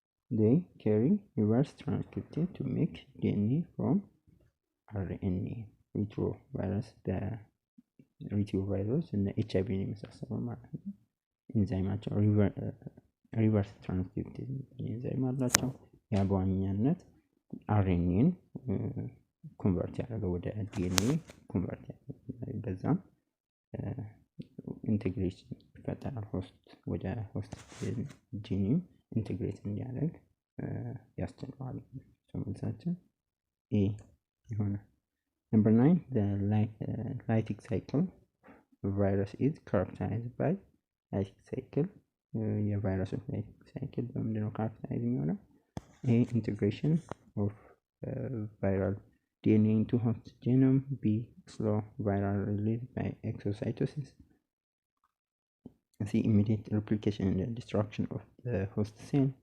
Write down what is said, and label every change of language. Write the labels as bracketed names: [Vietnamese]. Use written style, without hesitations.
[English] They carry reverse transcripted to make DNA from RNA. [Amharic] retrovirus retrovirus እና HIV የመሳሰሉ ማለት ነው። ኢንዛይማቸው ሪቨርስ ትራንስክሪፕቴዝ ኢንዛይም አላቸው። ያ በዋነኛነት አርኤንኤን ኮንቨርት ያደረገው ወደ ዲኤንኤ ኮንቨርት ያደረገው በዛም ኢንቴግሬሽን ይፈጠራል። ወደ ሆስት ጂኒም ኢንቴግሬት እንዲያደርግ ያስችለዋል። መልሳችን ኤ ይሆናል። [English] Number 9, the lytic cycle of virus is characterized by lytic cycle. [Amharic] የቫይረሱ lytic cycle በምንድነው ካራክተራይዝ የሚሆነው? [English] A. Integration of viral DNA into host genome. B. Slow viral release by exocytosis. C. Immediate replication and destruction of the host cell.